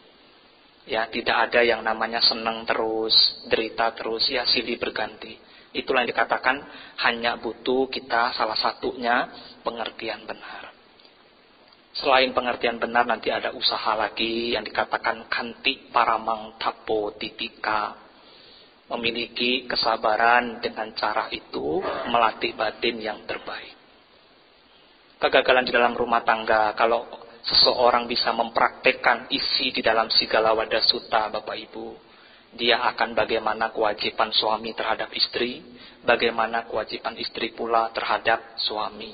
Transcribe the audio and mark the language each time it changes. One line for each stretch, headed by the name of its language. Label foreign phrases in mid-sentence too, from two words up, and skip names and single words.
Indonesian: Ya tidak ada yang namanya senang terus, derita terus, ya silih berganti. Itulah yang dikatakan hanya butuh kita salah satunya pengertian benar. Selain pengertian benar nanti ada usaha lagi yang dikatakan
Pali: kanti paramang tapo titika.
Indonesian: Memiliki kesabaran dengan cara itu melatih batin yang terbaik. Kegagalan di dalam rumah tangga, kalau seseorang bisa mempraktekkan isi di dalam Sigalawada Sutta, Bapak Ibu, dia akan bagaimana kewajiban suami terhadap istri, bagaimana kewajiban istri pula terhadap suami.